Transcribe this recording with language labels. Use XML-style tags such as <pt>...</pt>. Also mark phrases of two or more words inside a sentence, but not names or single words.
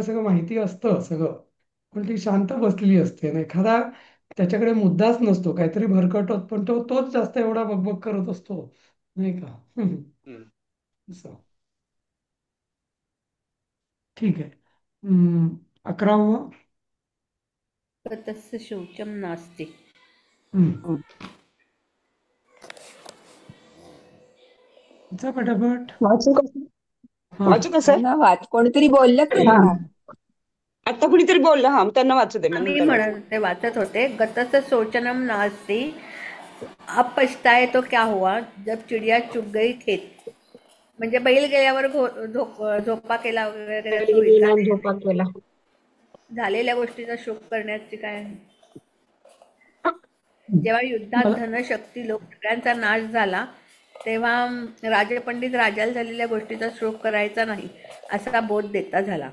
<mr>सगळं माहिती असतं सगळं, पण ती शांत बसलेली असते आणि एखादा त्याच्याकडे मुद्दाच नसतो, काहीतरी भरकटत, पण तोच जास्त एवढा बकबक करत असतो, नाही का? हम्म. असं. ठीक आहे. 11वं.</mr> <sa>तस्य शौचं नास्ति.</sa> <mr>हम्म. चा पटापट. वाचू का? हा. वाचू का हा सर? ना, कोणीतरी बोललं की हा, आता. आता कुणीतरी बोललं, हा त्यांना वाचू दे, मग मी नंतर वाचू. म्हणत ते वाचत होते,</mr> <sa>गतस्य शोचनम नास्ति,</sa> <hi>अब पछताए तो क्या हुआ, जब चिडिया चुग गई खेत.</hi> <mr>म्हणजे बैल गेल्यावर झोपा केला वगैरे तो इच्छा गेला नाही. झोपा केला. झालेल्या गोष्टीचा शोक करण्याची काय. जेव्हा युद्धात मला धनशक्ती लोक सगळ्यांचा नाश झाला, तेव्हा राजपंडित राजाला झालेल्या गोष्टीचा शोक करायचा नाही असा बोध देता झाला.</mr>